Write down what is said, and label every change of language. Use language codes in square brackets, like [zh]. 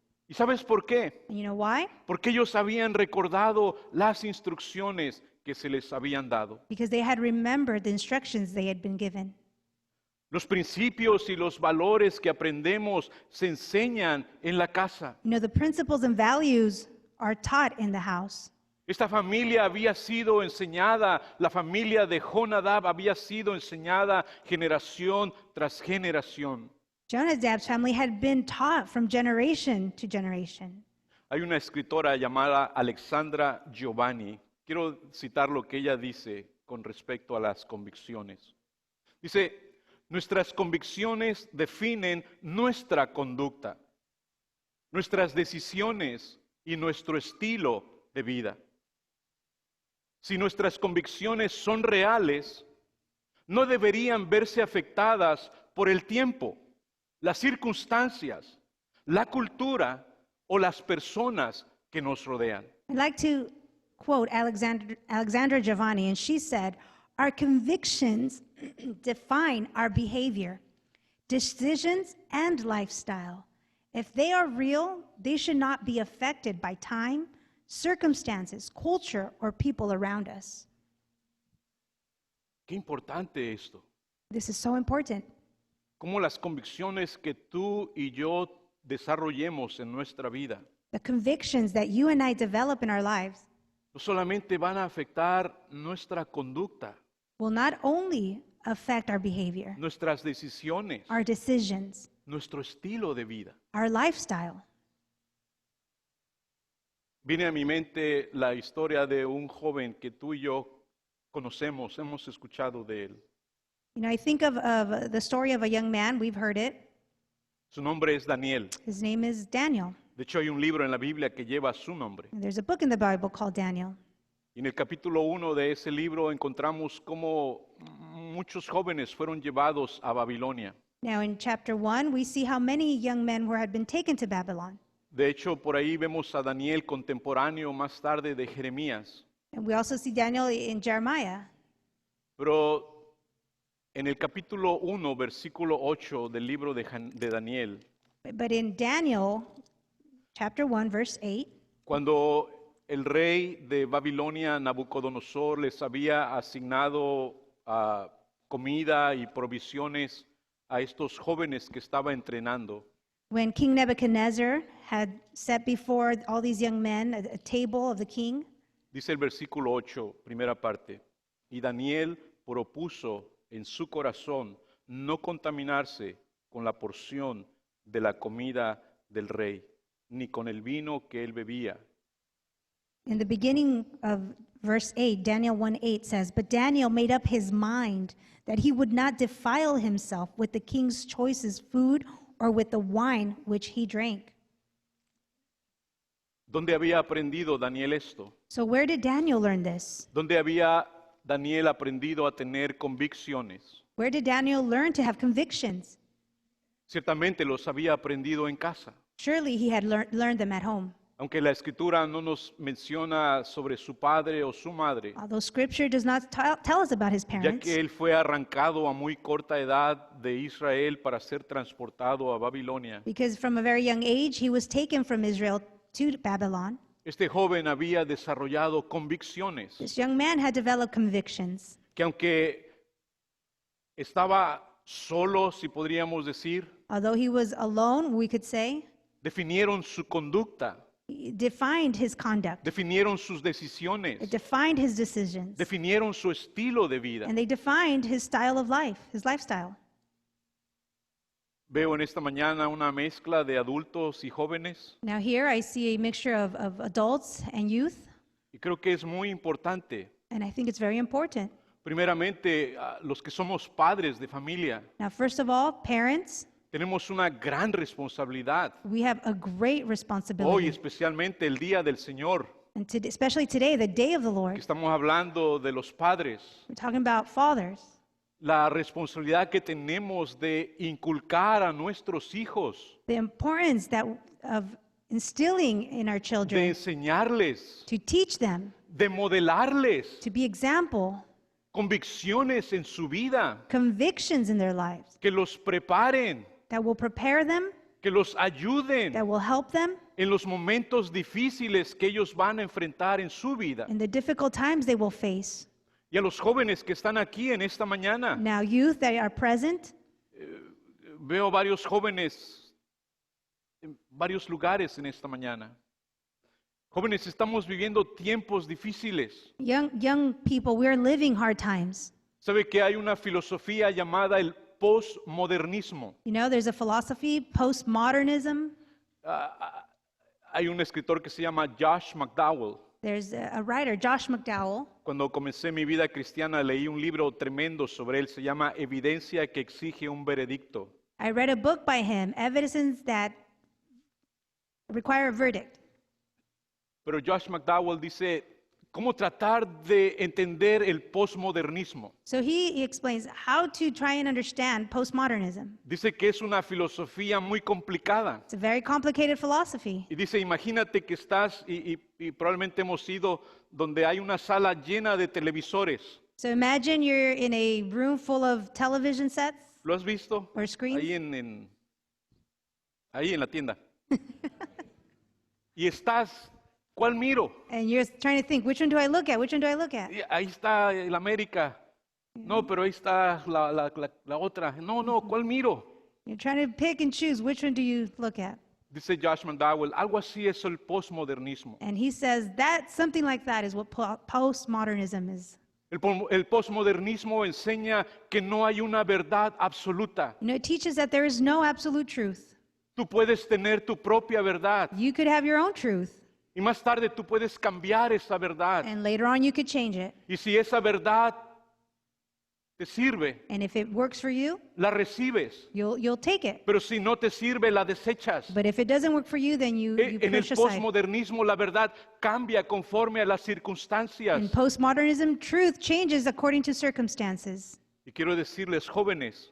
[es] ¿Y sabes por qué? [en] And you know why? [es] Porque ellos habían recordado las instrucciones que se les habían dado. [en] Because they had remembered the instructions they had been given. [es] Los principios y los valores que aprendemos se enseñan en la casa. [en] You know, the principles and values are taught in the house. [es] Esta familia había sido enseñada, la familia de Jonadab había sido enseñada generación tras generación. [en] Jonadab's family had been taught from generation to generation. [es] Hay una escritora llamada Alexandra Giovanni. Quiero citar lo que ella dice con respecto a las convicciones. Dice, nuestras convicciones definen nuestra conducta, nuestras decisiones y nuestro estilo de vida. Si nuestras convicciones son reales, no deberían verse afectadas por el tiempo, las circunstancias, la cultura o las personas que nos rodean. [en] I'd like to quote Alexandra Giovanni, and she said, "Our convictions define our behavior, decisions, and lifestyle. If they are real, they should not be affected by time, circumstances, culture, or people around us." [es] Qué importante esto. [en] This is so important. [es] Cómo las convicciones que tú y yo desarrollemos en nuestra vida [en] The convictions that you and I develop in our lives [es] no solamente van a afectar nuestra conducta, [en] will not only affect our behavior, [es] nuestras decisiones, [en] our decisions, [es] nuestro estilo de vida. [en] our lifestyle. [es] Viene a mi mente la historia de un joven que tú y yo conocemos, hemos escuchado de él. [en] You know, I think of the story of a young man, we've heard it. [es] Su nombre es Daniel. [en] His name is Daniel. [es] De hecho, hay un libro en la Biblia que lleva su nombre. [en] And there's a book in the Bible called Daniel. [es] Y en el capítulo 1 de ese libro encontramos cómo muchos jóvenes fueron llevados a Babilonia. [en] Now, in chapter 1, we see how many young men had been taken to Babylon. [es] De hecho, por ahí vemos a Daniel contemporáneo más tarde de Jeremías. [en] And we also see Daniel in Jeremiah. [es] Pero en el capítulo 1, versículo 8 del libro de Daniel, [en] But in Daniel, chapter 1, verse 8, [es] cuando el rey de Babilonia, Nabucodonosor, les había asignado comida y provisiones a estos jóvenes que estaba entrenando, [en] when King Nebuchadnezzar had set before all these young men a table of the king, [es] dice el versículo 8, primera parte, y Daniel propuso en su corazón no contaminarse con la porción de la comida del rey, ni con el vino que él bebía. [en] in the beginning of verse 8, Daniel 1:8 says, "But Daniel made up his mind that he would not defile himself with the king's choicest food or with the wine which he drank." [es] ¿Dónde había aprendido Daniel esto? [en] So where did Daniel learn this? [es] ¿Dónde había Daniel aprendido a tener convicciones? [en] Where did Daniel learn to have convictions? [es] Ciertamente los había aprendido en casa. [en] Surely he had learned them at home. [es] Aunque la escritura no nos menciona sobre su padre o su madre, [en] Although scripture does not tell us about his [es] ya [en] parents, [es] que él fue arrancado a muy corta edad de Israel para ser transportado a Babilonia. [en] because from a very young age he was taken from Israel to Babylon. [es] Este joven había desarrollado convicciones [en] This young man had developed convictions [es] que aunque estaba solo, si podríamos decir, [en] Although he was alone, we could say, [es] definieron su conducta, [en] it defined his conduct. [es] definieron sus decisiones, [en] It defined his decisions. [es] definieron su estilo de vida. [en] And they defined his style of life, his lifestyle. [es] Veo en esta mañana una mezcla de adultos y jóvenes [en] Now here I see a mixture of adults and youth, [es] y creo que es muy importante. [en] and I think it's very important. [es] Primeramente, los que somos padres de familia, [en] Now, first of all, parents, [es] tenemos una gran responsabilidad. [en] we have a great [es] Hoy, [en] responsibility. [es] especialmente el Día del Señor, [en] And especially today, the day of the [es] que [en] Lord, [es] estamos hablando de los padres, [en] we're talking about fathers. [es] la responsabilidad que tenemos de inculcar a nuestros hijos, [en] The importance of instilling in our [es] de [en] children, [es] enseñarles, [en] to teach them, [es] de modelarles [en] to be example, [es] convicciones en su vida, [en] convictions in their lives [es] que los preparen, [en] that will prepare them, [es] que los ayuden [en] that will help them [es] en los momentos difíciles que ellos van a enfrentar en su vida. [en] in the difficult times they will face. [es] Y a los jóvenes que están aquí en esta mañana, [en] Now, youth that are present, [es] veo varios jóvenes en varios lugares en esta mañana. Jóvenes, estamos viviendo tiempos difíciles. [en] young people, we're living hard times. [es] ¿Sabe que hay una filosofía llamada el postmodernismo? [en] You know, there's a philosophy, postmodernism. [es] Hay un escritor que se llama Josh McDowell. [en] There's a writer, Josh McDowell. [es] Cuando comencé mi vida cristiana leí un libro tremendo sobre él, se llama Evidencia que exige un veredicto. [en] I read a book by him, Evidence That Require a Verdict. [es] Pero Josh McDowell dice, ¿cómo tratar de entender el postmodernismo? [en] So he explains how to try and understand postmodernism. [es] Dice que es una filosofía muy complicada. [en] It's a very complicated philosophy. [es] Y dice, imagínate que estás, y probablemente hemos ido donde hay una sala llena de televisores. [en] So imagine you're in a room full of television sets [es] ¿Lo has visto? [en] or screens. [es] Ahí en la tienda. Y estás, ¿cuál miro? [en] And you're trying to think, which one do I look at? Which one do I look at? [es] Y ahí está el América. No, pero ahí está la otra. No, ¿cuál miro? [en] You're trying to pick and choose, which one do you look at? [es] Dice Josh McDowell, algo así es el postmodernismo. [en] And he says that something like that is what postmodernism is. [es] El postmodernismo enseña que no hay una verdad absoluta. [en] You know, it teaches that there is no absolute truth. [es] Tú puedes tener tu propia verdad [en] You could have your own truth, [es] y más tarde tú puedes cambiar esa verdad. [en] and later on you could change it. [es] Y si esa verdad te sirve, [en] And if it works for you, [es] la recibes. [en] you'll take it. [es] Pero si no te sirve, la desechas. [en] But if it doesn't work for you, then you [es] En el [en] push aside. [es] postmodernismo la verdad cambia conforme a las circunstancias. [en] In postmodernism, truth changes according to circumstances. [es] Y quiero decirles, jóvenes,